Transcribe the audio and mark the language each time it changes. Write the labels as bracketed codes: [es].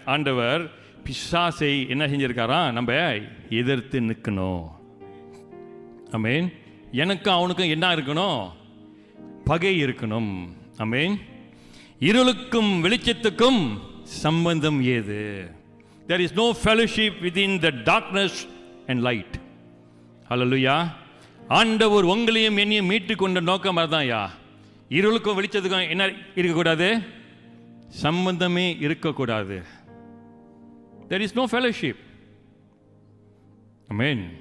[ta] ஆண்டவர் பிசாசை என்ன செஞ்சிருக்காராம்? நம்ம எதிர்த்து நிற்கணும். ஆமென். எனக்கும் அவனுக்கும் என்ன இருக்கணும்? பகை இருக்கணும். ஆமென். இருளுக்கும் வெளிச்சத்துக்கும் சம்பந்தம் ஏது? [en] There is no fellowship within the darkness and light. Hallelujah. [ta] ஆண்டவர் உங்களையும் என்னையும் மீட்டு கொண்ட நோக்கம் அதுதான்யா. இருளுக்கும் வெளிச்சத்துக்கும் என்ன இருக்கக்கூடாது? சம்பந்தமே இருக்கக்கூடாது. [en] There is no fellowship. Amen.